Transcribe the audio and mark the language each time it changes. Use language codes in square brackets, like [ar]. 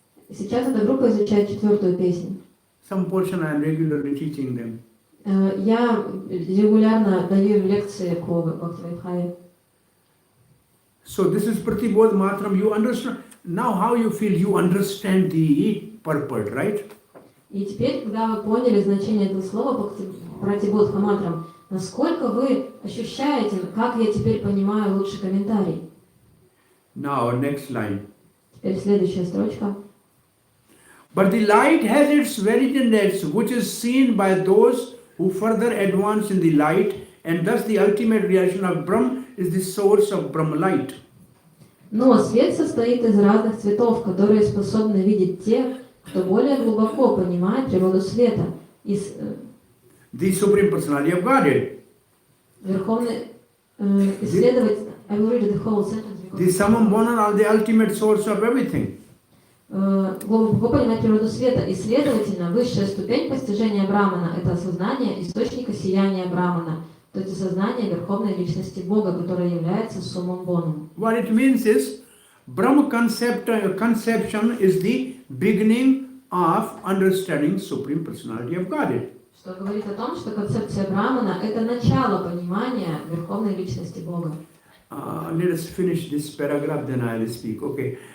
[ru] Сейчас эта группа изучает 4-ю песню. [en] Some portion I am regularly teaching them. [ru] Я регулярно даю им лекции по Бхакти Вайбхаве. [en] So this is Pratibodh Matram. You understand now how you feel. You understand the purport, right? [ru] И теперь, когда вы поняли значение этого слова Пратибодха Матрам, насколько вы ощущаете, как я теперь понимаю лучший комментарий? [en] Now next line. [ru] Теперь следующая строчка. [en] But the light has its veriness, which is seen by those who further advance in the light, and thus the ultimate realization of Brahm is the source of Brahma light. [ru] Но свет состоит из разных цветов, которые способны видеть те, кто более глубоко понимает природу света. [en] The Supreme Personality of Godhead. [ru] Верховный исследователь. [en] I will read the whole sentence. The summum bonum are the ultimate source of everything. [ru] Глубоко понимать природу света. И, следовательно, высшая ступень постижения Брамана – это осознание источника сияния Брамана, то есть осознание Верховной Личности Бога, которая является суммум бонум. [en] What it means is, Brahma conception is the beginning of understanding Supreme Personality of Godhead. [ru] Что говорит о том, что концепция Брамана – это начало понимания Верховной Личности Бога. [en] Let us finish this paragraph, then I will speak. Okay.